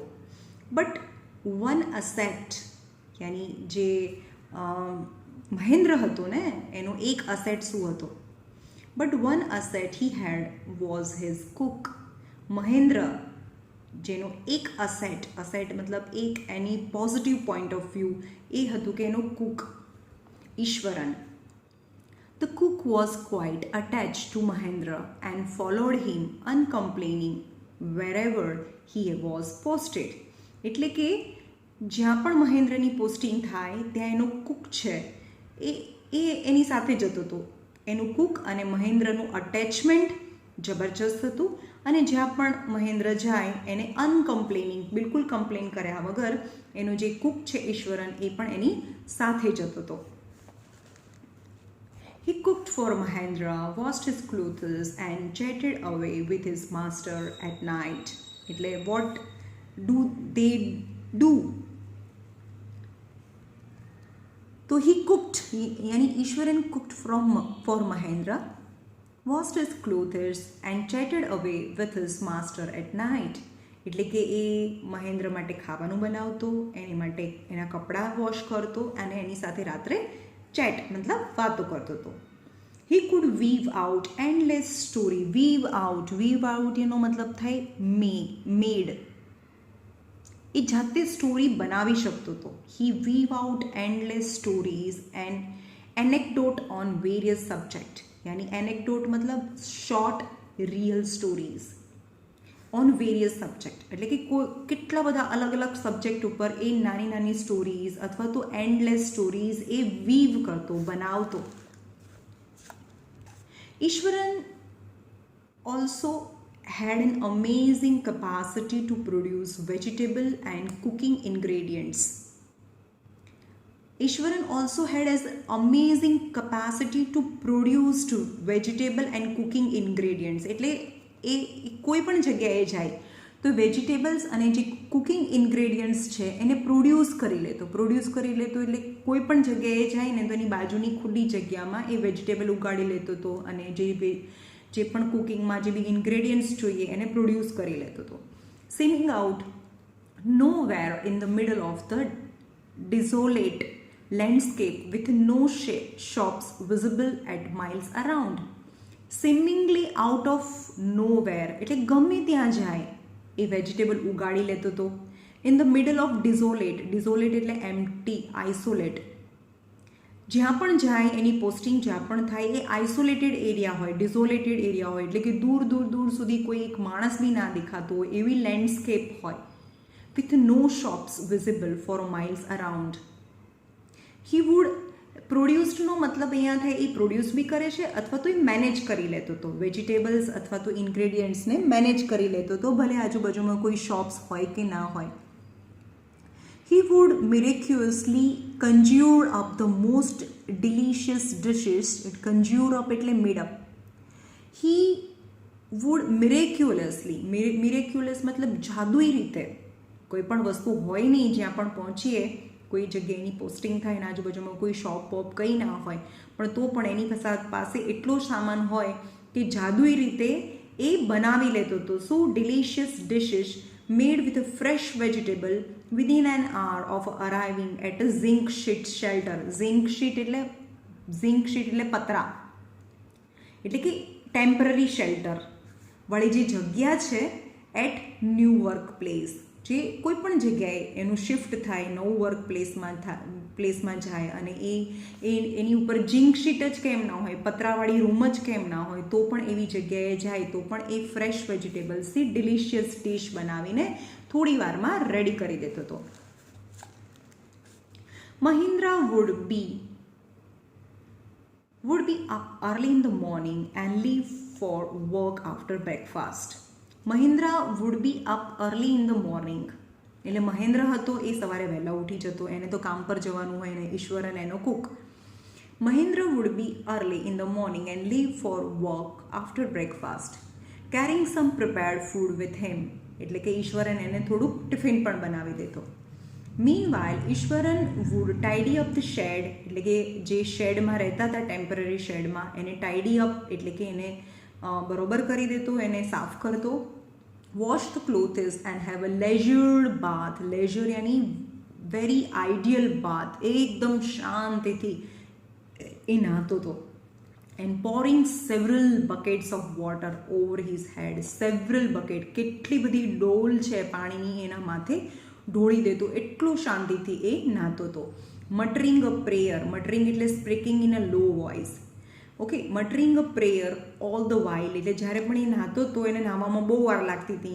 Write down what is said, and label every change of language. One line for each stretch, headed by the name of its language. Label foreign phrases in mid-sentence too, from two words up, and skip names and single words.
English: but one asset,
Gujarati: યાની જે મહેન્દ્ર હતો ને એનો એક અસેટ શું હતો?
English: But one asset he had was his cook.
Gujarati: મહેન્દ્ર જેનો એક અસેટ મતલબ એક એની
English: positive point of view
Gujarati: એ હતું કે એનો કુક ઈશ્વરન.
English: The cook was quite attached to Mahendra and followed him uncomplaining wherever he was posted.
Gujarati: એટલે કે જ્યાં પણ મહેન્દ્રની પોસ્ટિંગ થાય ત્યાં એનો કુક છે એ એની સાથે જતો હતો. એનું કુક અને મહેન્દ્રનું અટેચમેન્ટ જબરજસ્ત હતું અને જ્યાં પણ મહેન્દ્ર જાય એને અનકમ્પ્લેનિંગ બિલકુલ કમ્પ્લેન કર્યા વગર એનો જે કુક છે ઈશ્વરન એ પણ એની સાથે જતો હતો.
English: He cooked for Mahendra, washed his clothes and chatted away with his master at night. એટલે what do they do? તો he cooked, यानी ईश्वरन cooked for Mahendra, washed his clothes and chatted away with his master at night.
Gujarati: એટલે કે એ મહેન્દ્ર માટે ખાવાનું બનાવતો, એની માટે એના કપડાં વોશ કરતો અને એની સાથે રાત્રે ચેટ મતલબ વાતો કરતો હતો.
English: He could weave out endless story. weave out
Gujarati: એનો મતલબ થાય મેડ. એ જાતે સ્ટોરી બનાવી શકતો હતો.
English: He weave out endless stories and anecdote on various subject. यानी anecdote मतलब short real stories on various subject.
Gujarati: એટલે કે કેટલા બધા અલગ અલગ સબ્જેક્ટ ઉપર એ નાની નાની સ્ટોરીઝ અથવા તો એન્ડલેસ સ્ટોરીઝ એ વીવ કરતો, બનાવતો.
English: Ishwaran also had an amazing capacity to produce vegetable and cooking ingredients. Ishwaran also had an amazing capacity to produce vegetable and cooking ingredients.
Gujarati: એટલે એ કોઈ પણ જગ્યાએ જાય તો વેજીટેબલ્સ અને જે
English: cooking ingredients
Gujarati: છે એને પ્રોડ્યુસ કરી લેતો એટલે કોઈ પણ જગ્યાએ જાય ને તો એની બાજુની ખુલ્લી જગ્યામાં એ વેજીટેબલ ઉગાડી લેતો હતો અને જે પણ કુકિંગમાં જે બી ઇન્ગ્રેડિયન્ટ્સ જોઈએ એને પ્રોડ્યુસ કરી લેતો હતો.
English: seeming out nowhere in the middle of the desolate landscape with no shops visible at miles around. Seemingly out of nowhere
Gujarati: એટલે ગમે ત્યાં જાય એ વેજીટેબલ ઉગાડી લેતો હતો.
English: in the middle of desolate એટલે empty, isolate.
Gujarati: જ્યાં પણ જાય એની પોસ્ટિંગ જ્યાં પણ થાય એ
English: isolated area
Gujarati: હોય,
English: desolated area
Gujarati: હોય એટલે કે દૂર સુધી કોઈ એક માણસ બી ના દેખાતો હોય એવી લેન્ડસ્કેપ હોય.
English: with no shops visible for miles around. He would
Gujarati: પ્રોડ્યુસનો મતલબ અહીંયા થાય એ પ્રોડ્યુસ બી કરે છે અથવા તો એ મેનેજ કરી લેતો હતો. વેજીટેબલ્સ અથવા તો ઇન્ગ્રેડિયન્ટ્સને મેનેજ કરી લેતો હતો ભલે આજુબાજુમાં કોઈ શોપ્સ હોય કે ના હોય.
English: He would miraculously conjure up the most delicious dishes. Conjure up
Gujarati: એટલે
English: made up. He would miraculous
Gujarati: મતલબ જાદુઈ રીતે કોઈ પણ વસ્તુ હોય નહીં જ્યાં પણ પહોંચીએ કોઈ જગ્યાએ એની પોસ્ટિંગ થાય એના આજુબાજુમાં કોઈ શોપ પોપ કંઈ ના હોય પણ તો પણ એની પાસે એટલો સામાન હોય કે જાદુઈ રીતે એ બનાવી લેતો હતો.
English: so delicious dishes made with a fresh vegetable within an hour of arriving at a zinc sheet shelter. zinc sheet
Gujarati: એટલે પતરા એટલે કે
English: temporary shelter
Gujarati: વાળી જે જગ્યા છે
English: at new work place.
Gujarati: જે કોઈ પણ જગ્યાએ એનું શિફ્ટ થાય નવું વર્ક પ્લેસમાં જાય અને એની ઉપર
English: zinc sheet
Gujarati: જ કેમ ના હોય, પતરાવાળી રૂમ જ કેમ ના હોય તો પણ એવી જગ્યાએ જાય તો પણ એ ફ્રેશ વેજીટેબલ્સથી ડિલિશિયસ ડિશ બનાવીને થોડી વારમાં રેડી કરી દેતો હતો.
English: મહિન્દ્રા would be up early in the morning and leave for work after breakfast. મહિન્દ્રા would be up early in the morning.
Gujarati: એટલે મહેન્દ્ર હતો એ સવારે વહેલા ઉઠી જતો, એને તો કામ પર જવાનું હોય ને ઈશ્વર અને એનો કુક.
English: મહેન્દ્ર would be early in the morning and leave for work after breakfast, carrying some prepared food with him.
Gujarati: એટલે કે ઈશ્વરન એને થોડુંક ટિફિન પણ બનાવી દેતો.
English: Meanwhile, ઈશ્વરન would tidy up the shed.
Gujarati: એટલે કે જે શેડમાં રહેતા હતા ટેમ્પરરી શેડમાં એને
English: tidy up
Gujarati: એટલે કે એને બરોબર કરી દેતો, એને સાફ કરતો.
English: wash the clothes and have a leisured bath.
Gujarati: લેઝર યાની
English: very ideal bath,
Gujarati: એકદમ શાંતિથી એ નહાતો હતો.
English: and pouring several buckets of water over his head. Several bucket,
Gujarati: કેટલી બધી ડોલ છે પાણીની એના માથે ઢોળી દેતો, એટલો શાંતિથી એ નાતો હતો.
English: muttering a prayer, muttering એટલે speaking in a low voice. okay, muttering a prayer all the while
Gujarati: એટલે જ્યારે પણ એ નાતો તો એને નાવામાં બહુ વાર લાગતી હતી.